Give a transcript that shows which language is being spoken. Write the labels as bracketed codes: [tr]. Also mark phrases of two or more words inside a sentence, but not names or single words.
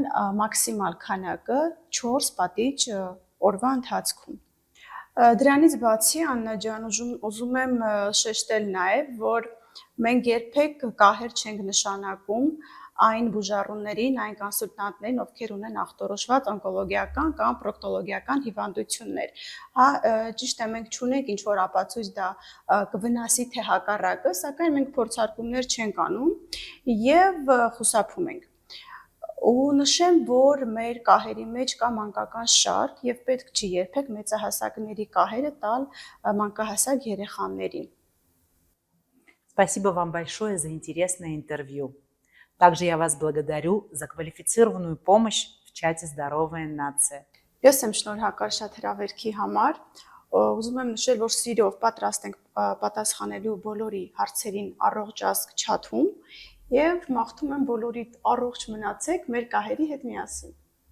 [hy] մաքսիմալ քանակը 4 պատիճ օրվա ընթացքում։ Դրանից բացի Աննա ջան, ուզում եմ շեշտել նաև, որ մենք երբեք կահեր չենք նշանակում այն բուժառուներին, այն կոնսուլտանտներին, ովքեր ունեն ախտորոշված օնկոլոգիական կամ պրոկտոլոգիական հիվանդություններ։ Հա, ճիշտ է, մենք չունենք ինչ որ ապացույց դա կվնասի թե հակառակը, սակայն մենք փորձարկումներ չենք անում եւ խուսափում ենք։ ու նշեմ, որ մեր կահերի մեջ կա մանկական շարք եւ պետք չի երբեք մեծահասակների կահերը տալ մանկահասակ երեխաներին։ [ru] Спасибо вам большое за интересное интервью. Также я вас благодарю за квалифицированную помощь в чате «Здоровая нация». [hy] Ես եմ շնորհակալ շատ հրավերքի համար։ Ուզում եմ նշել, որ սիրով պատրաստ ենք պատասխանելու բոլորի հարցերին առողջ ազգ չաթում եւ մաղթում եմ բոլորիդ առողջ մնացեք մեր կահերի հետ միասին։